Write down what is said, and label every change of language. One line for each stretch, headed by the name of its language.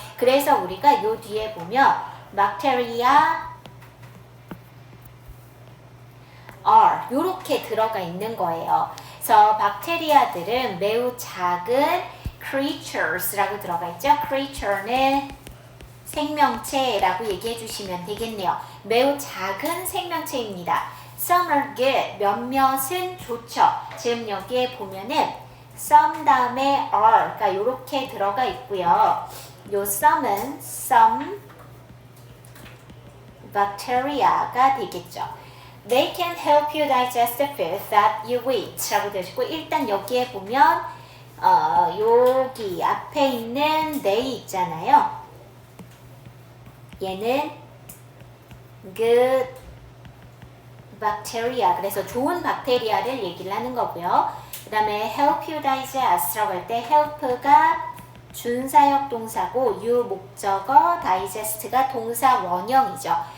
Korean: 그래서 우리가 요 뒤에 보면
English: bacteria are
Korean: 요렇게 들어가 있는 거예요. 그래서 박테리아들은 매우 작은 creatures라고 들어가 있죠. creature는 생명체라고 얘기해 주시면 되겠네요. 매우 작은 생명체입니다.
English: Some are good,
Korean: 몇몇은 좋죠. 지금 여기에 보면은 some 다음에 are, 그러니까 이렇게 들어가 있고요. 요 some은 some bacteria가 되겠죠.
English: They can help you digest the food that you eat
Korean: 라고 되어 있고 일단 여기에 보면 여기 앞에 있는 they 있잖아요. 얘는
English: good bacteria
Korean: 그래서 좋은 박테리아를 얘기를 하는 거고요. 그 다음에
English: help you digest
Korean: 라고 할 때 help가 준사역 동사고 you 목적어 digest가 동사 원형이죠.